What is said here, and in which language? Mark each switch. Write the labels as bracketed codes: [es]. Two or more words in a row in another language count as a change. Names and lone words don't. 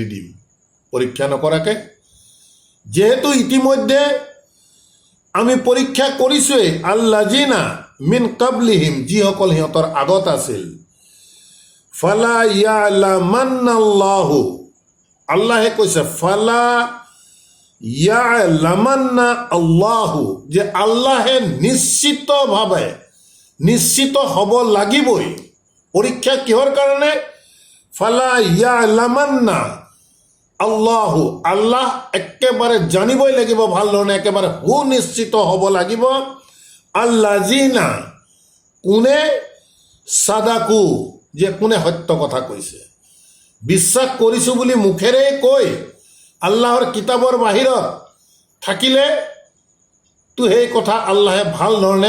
[as] দিম পৰীক্ষা নকৰাকৈ যেহেতু ইতিমধ্যে আমি পৰীক্ষা কৰিছোঁৱেই [ar] الذين من قبلهم [as] যিসকল সিহঁতৰ আগত আছিল [ar] فليعلمن الله [as] আল্লাহে কৈছে [ar] فليعلمن الله [as] যে আল্লাহে নিশ্চিতভাৱে নিশ্চিত হ'ব লাগিবই পৰীক্ষা কিহৰ কাৰণে [ar] فليعلمن الله [as] আল্লাহ একেবাৰে জানিবই লাগিব ভাল ধৰণে একেবাৰে সুনিশ্চিত হ'ব লাগিব আল্লাজিনা কোনে সাদাকু যে কোনে সত্য কথা কৈছে বিশ্বাস কৰিছোঁ বুলি মুখেৰে কৈ আল্লাহৰ কিতাপৰ বাহিৰত থাকিলে তো সেই কথা আল্লাহে ভাল ধৰণে